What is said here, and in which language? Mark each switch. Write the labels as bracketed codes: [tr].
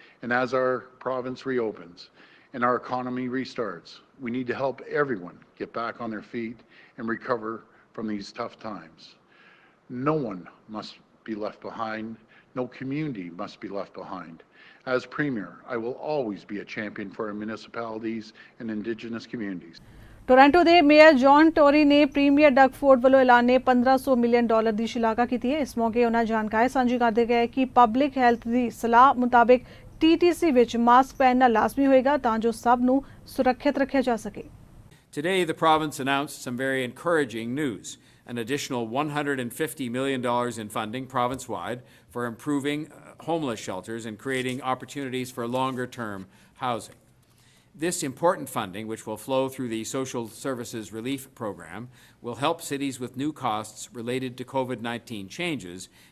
[en] And as our province reopens and our economy restarts, we need to help everyone get back on their feet and recover from these tough times. No one must be left behind. No community must be left behind. As Premier, I will always be a champion for our municipalities and Indigenous communities. [pa] Toronto ਦੇ mayor John Tory ਨੇ premier Doug Ford ਵੱਲੋਂ ਐਲਾਨੇ $1500 million ਦੀ ਸ਼ਲਾਘਾ ਕੀਤੀ ਹੈ। ਇਸ ਮੌਕੇ ਉਹਨਾਂ ਜਾਣਕਾਰੀ ਸਾਂਝੀ ਕਰਦੇ ਗਏ ਕਿ ਪਬਲਿਕ ਹੈਲਥ ਦੀ ਸਲਾਹ ਮੁਤਾਬਿਕ TTC ਵਿੱਚ ਮਾਸਕ ਪਹਿਨਣਾ ਲਾਜ਼ਮੀ ਹੋਏਗਾ ਤਾਂ ਜੋ ਸਭ ਨੂੰ ਸੁਰੱਖਿਅਤ ਰੱਖਿਆ ਜਾ ਸਕੇ। [en] Today, the province announced some very encouraging news. An additional $150 million in funding province-wide for improving homeless shelters and creating opportunities for longer-term housing. This important funding, which will flow through the Social Services Relief Program, will help cities with new costs related to COVID-19 changes.